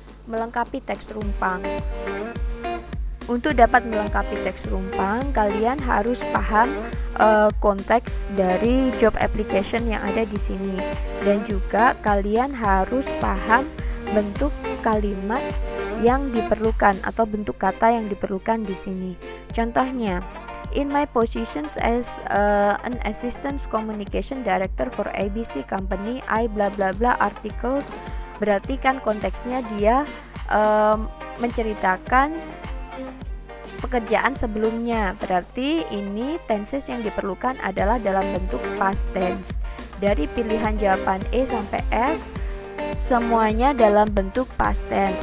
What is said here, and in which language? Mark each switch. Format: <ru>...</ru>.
<id>Melengkapi teks rumpang. Untuk dapat melengkapi teks rumpang, kalian harus paham konteks dari job application yang ada di sini, dan juga kalian harus paham bentuk kalimat yang diperlukan atau bentuk kata yang diperlukan di sini.</id> <en>Contohnya, in my positions as an assistant communication director for ABC company, I bla bla bla articles.</en> <id>Berarti kan konteksnya dia menceritakan pekerjaan sebelumnya. Berarti ini tenses yang diperlukan adalah dalam bentuk past tense. Dari pilihan jawaban E sampai F semuanya dalam bentuk past tense.</id>